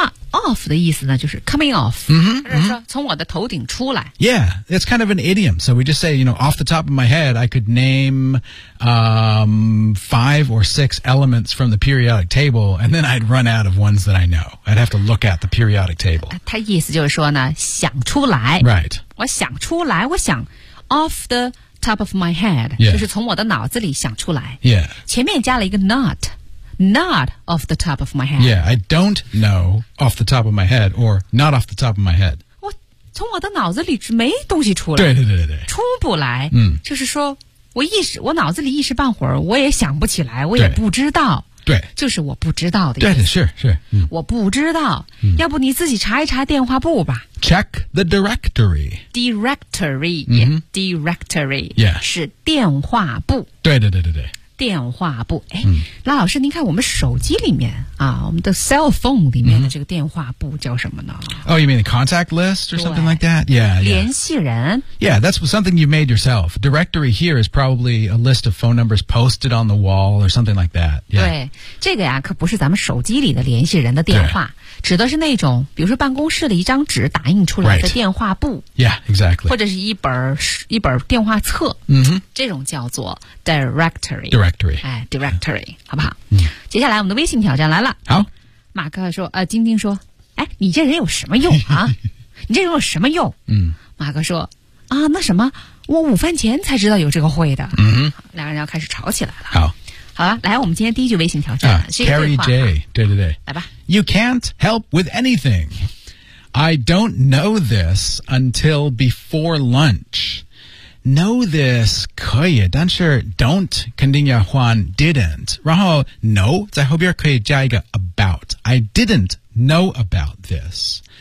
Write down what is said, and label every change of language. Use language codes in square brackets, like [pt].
[zh] Off 的意思呢就是 [en] coming off, 就、mm-hmm, [zh] 是说、mm-hmm. 从我的头顶出来。 [en] Yeah, it's kind of an idiom. So we just say, you know, off the top of my head, I could name、five or six elements from the periodic table, and then I'd run out of ones that I know. I'd have to look at the periodic table. [zh] 他意思就是说呢想出来。 [en] Right. [zh] 我想出来我想 [en] off thetop of my head、 yeah. [zh] 就是从我的脑子里想出来、 [en] yeah. [zh] 前面加了一个 [en] not off the top of my head yeah I don't know off the top of my head or not off the top of my head [zh] 我从我的脑子里没东西出来对出不来、嗯、就是说我脑子里一时半会儿我也想不起来我也不知道对就是我不知道的意思对是、嗯、我不知道、嗯、要不你自己查一查电话簿吧 [en] Check the directory. Directory,、 mm-hmm. directory, yeah, [zh] 是电话簿。对。电话簿。哎，那、嗯、老师，您看我们手机里面啊，我们的 cell phone 里面的这个电话簿叫什么呢 [en] ？Oh, you mean the contact list or something like that? Yeah, yeah. [zh] 联系人。 [en] Yeah, that's something you made yourself. Directory here is probably a list of phone numbers posted on the wall or something like that. Yeah. [zh] 对，这个呀，可不是咱们手机里的联系人的电话。指的是那种比如说办公室的一张纸打印出来的电话簿、 [en] right. Yeah, exactly [zh] 或者是一本电话册、 mm-hmm. 这种叫做 directory [en] Directory、 [zh] 哎、Directory、yeah. 好不好、嗯、接下来我们的微信挑战来了好马克说晶晶说哎，你这人有什么用啊你这人有什么用嗯，马克说啊，那什么我午饭前才知道有这个会的嗯，两个人要开始吵起来了好好、啊、来我们今天第一句微信挑战、啊、Carrie J 对来吧 [en] You can't help with anything I don't know this until before lunch Know this [zh] 可以但是 [en] don't [zh] 肯定要换 [en] didn't 然后 know [zh] 在后边可以加一个 [en] about I didn't know about this